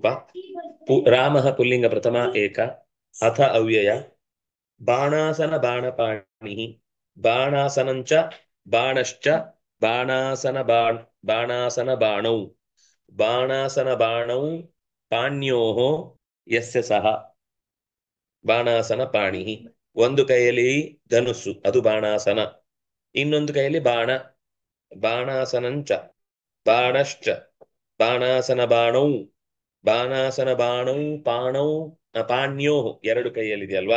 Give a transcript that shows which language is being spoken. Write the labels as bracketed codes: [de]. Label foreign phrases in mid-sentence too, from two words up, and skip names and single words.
[sa] रामः पुल्लिंग प्रथमा एक, अथ अव्यय। बाणासन बाणपाणिः, बाणासनञ्च बाणश्च बाणासन बाणौ, बाणासन बाणौ पाण्योः यस्य सः ಬಾಣಾಸನ ಪಾಣಿಹಿ. [kn] ಒಂದು ಕೈಯಲ್ಲಿ ಧನುಸ್ಸು, ಅದು ಬಾಣಾಸನ. ಇನ್ನೊಂದು ಕೈಯಲ್ಲಿ ಬಾಣ, [sa] ಬಾಣಾಸನಂಚ ಬಾಣಶ್ಚ ಬಾಣಾಸನ ಬಾಣೌ, ಬಾಣಾಸನ ಬಾಣೌ ಪಾಣೌ ಪಾಣ್ಯೋ, ಎರಡು ಕೈಯಲ್ಲಿದೆಯಲ್ವಾ.